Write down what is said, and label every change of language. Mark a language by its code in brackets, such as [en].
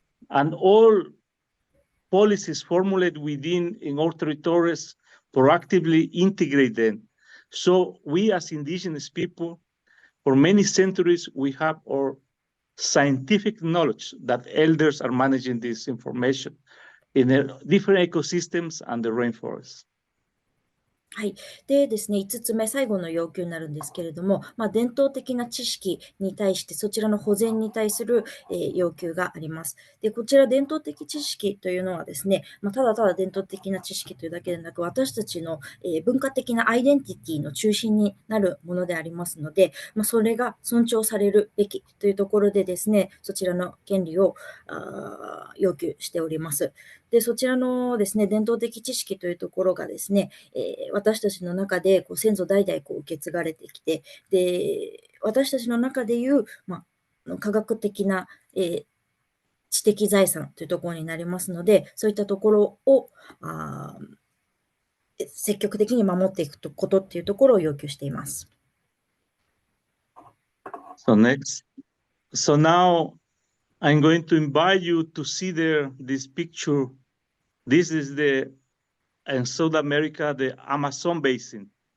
[en] And all policies formulated within in our territories proactively integrate them. So we as indigenous people, for many centuries, we have our scientific knowledge that elders are managing this information in the different ecosystems and the rainforest. [ja] はい。でですね、5つ目、最後の要求になるんですけれども、伝統的な知識に対して、そちらの保全に対する、要求があります。で、こちら伝統的知識というのはですね、ただただ伝統的な知識というだけでなく、私たちの、文化的なアイデンティティの中心になるものでありますので、それが尊重されるべきというところでですね、そちらの権利を要求しております。で、そちらのですね、伝統的知識というところがですね、私たちの中で先祖代々受け継がれてきて、で、私たちの中でいう、科学的な、知的財産というところになりますので、そういったところを積極的に守っていくことっていうところを要求しています。 [en] So next, so now I'm going to invite you to see this picture. This is in South America, the Amazon basin.